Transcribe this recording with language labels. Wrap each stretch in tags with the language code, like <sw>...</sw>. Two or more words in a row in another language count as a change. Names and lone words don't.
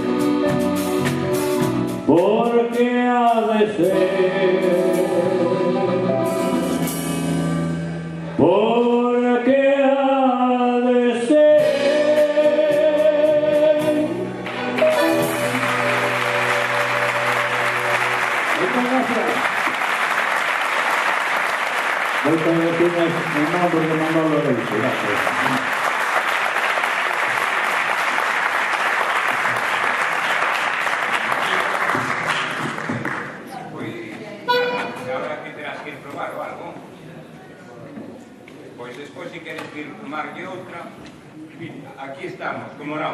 <es>Porque ha de ser, porque ha de ser. Muchas gracias. Muchas gracias en nombre de Manolo Araújo. Gracias.</es> <gl>Ahora que terás que ir probar o algo. Pois despois se queres ir tomarlle outra, aquí estamos, como non.</gl>